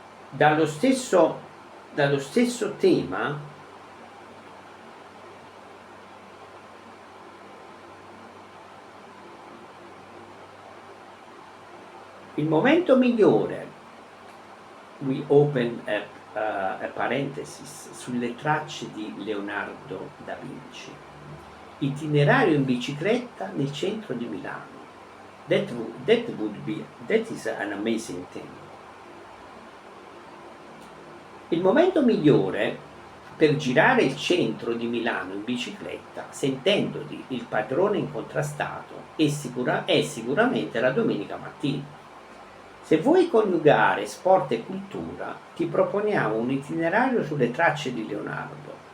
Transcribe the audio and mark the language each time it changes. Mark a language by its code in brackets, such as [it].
[it] Dallo stesso tema, il momento migliore, [en] we open a parenthesis, [it] sulle tracce di Leonardo da Vinci, itinerario in bicicletta nel centro di Milano. [en] that is an amazing thing. [it] Il momento migliore per girare il centro di Milano in bicicletta, sentendoti il padrone incontrastato, è sicuramente la domenica mattina. Se vuoi coniugare sport e cultura, ti proponiamo un itinerario sulle tracce di Leonardo.